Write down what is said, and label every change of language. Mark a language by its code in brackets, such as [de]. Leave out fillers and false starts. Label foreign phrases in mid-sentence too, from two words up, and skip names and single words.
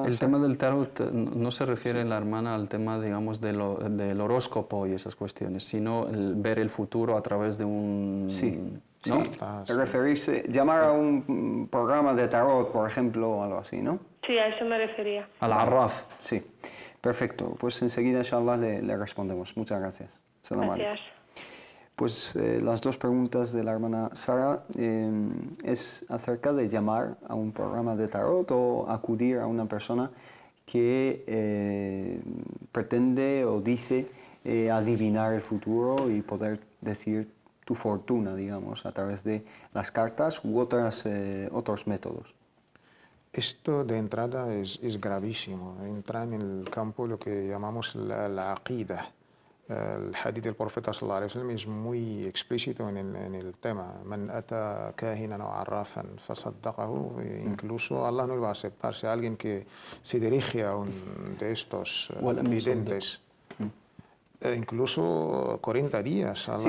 [es] El tema del tarot no se refiere la hermana al tema, digamos, del horóscopo y esas cuestiones, sino el ver el futuro a través de un... ¿no? Referirse, llamar a un programa de tarot, por ejemplo, o algo así, ¿no? Sí, a eso me refería. [ar] العراف. [es] Sí, perfecto. Pues enseguida, inshallah, le respondemos. Muchas gracias. [ar] سلام عليكم. [es] Gracias. Pues las dos preguntas de la hermana Sara es acerca de llamar a un programa de tarot o acudir a una persona que pretende o dice adivinar el futuro y poder decir tu fortuna, digamos, a través de las cartas u otros métodos. Esto de entrada es gravísimo. Entra en el campo lo que llamamos la aqida. El hadith del profeta [ar] صلى الله عليه وسلم [es] es muy explícito en el tema. [ar] من أتى كاهنا أو عرافا فصدقه. [es] Incluso Allah no va a aceptar si alguien que se dirige a un de estos videntes. Incluso 40 días. Allah,